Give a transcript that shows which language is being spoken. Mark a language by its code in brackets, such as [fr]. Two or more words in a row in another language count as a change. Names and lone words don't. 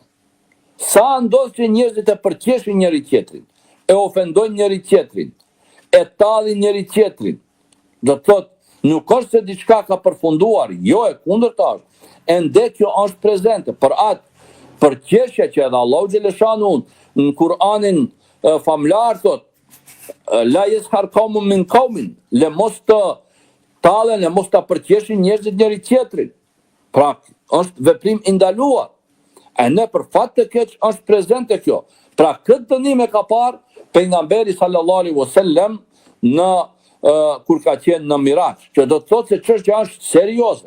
[sq] Sa ndodh që njerëzit e përqeshin njëri tjetrin, e ofendojnë njëri tjetrin, e tallin njëri tjetrin. Do të thotë, nuk është se diçka ka përfunduar, jo e kundërta është. Ende kjo është prezente për atë përqeshje që edhe Allahu xhaleshanu në Kur'anin famlar thot [ar] لا يسخر قوم من قوم, [sq] le mos të tallen, le mos ta përqeshin njerëzit njëri tjetrin. Pra, është veprim i ndaluar. E ne për fat të keq është prezente kjo. Pra, këtë dënim e ka parë pejgamberi [ar] صلى الله عليه وسلم [sq] kur ka qenë në Miraç, që do të thotë se çështja është serioze.